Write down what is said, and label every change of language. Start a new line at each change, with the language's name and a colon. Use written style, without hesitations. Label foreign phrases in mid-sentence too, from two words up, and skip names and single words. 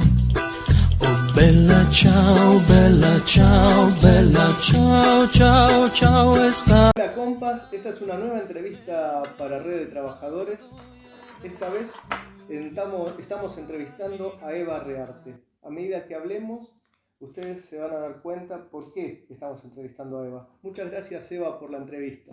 Italian: Oh, bella ciao, bella ciao, bella ciao, ciao, ciao.
Spanish: Hola compas, esta es una nueva entrevista para Red de Trabajadores. Esta vez estamos entrevistando a Eva Rearte. A medida que hablemos, ustedes se van a dar cuenta por qué estamos entrevistando a Eva. Muchas gracias, Eva, por la entrevista.